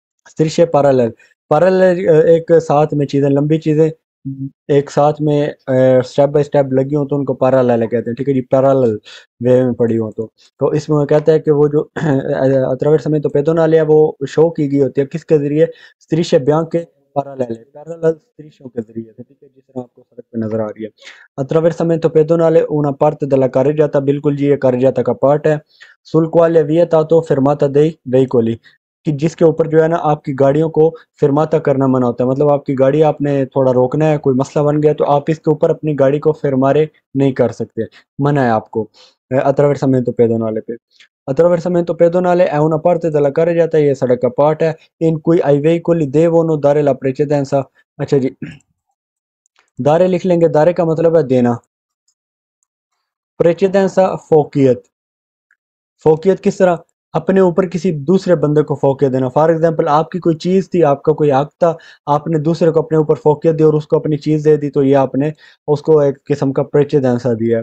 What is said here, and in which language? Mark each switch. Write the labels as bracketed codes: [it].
[it] strisce parallele, [hi] parallel एक साथ में चीज़ें, लंबी चीज़ें एक साथ में स्टेप बाय स्टेप लगी हो तो उनको पैरेलल कहते हैं, ठीक है जी। पैरेलल वे में पड़ी हो तो इसमें वो कहता है कि वो जो [it] attraversamento pedonale [hi] है वो शो की गई होती है किसके जरिए, [it] strisce bianche parallele, [hi] पैरेलल strisciयों के जरिए से, ठीक है, जिस तरह आपको सड़क पे नजर आ रही है। [it] attraversamento pedonale una parte della carreggiata, [hi] बिल्कुल जी ये carreggiata का पार्ट है। [it] sul quale è vietato fermata dei veicoli, [hi] कि जिसके ऊपर जो है ना आपकी गाड़ियों को फिरमाता करना मना होता है, मतलब आपकी गाड़ी आपने थोड़ा रोकना है, कोई मसला बन गया तो आप इसके ऊपर अपनी गाड़ी को फिरमारे नहीं कर सकते, मना है आपको [it] attraversamento pedonale [hi] पे। [it] attraversamento pedonale è una parte della carreggiata, [hi] ये सड़क का पार्ट है [it] in cui ai veicoli devono dare la precedenza, [hi] अच्छा जी। दारे लिख लेंगे, दारे का मतलब है देना, प्रेचेदेंसा फोकियत, फोकियत किस तरह, अपने ऊपर किसी दूसरे बंदे को फोकियत देना। फॉर एग्जांपल आपकी कोई चीज़ थी, आपका कोई हक था, आपने दूसरे को अपने ऊपर फोकियत दी और उसको अपनी चीज़ दे दी, तो ये आपने उसको एक किस्म का प्रेचेदेंसा दिया।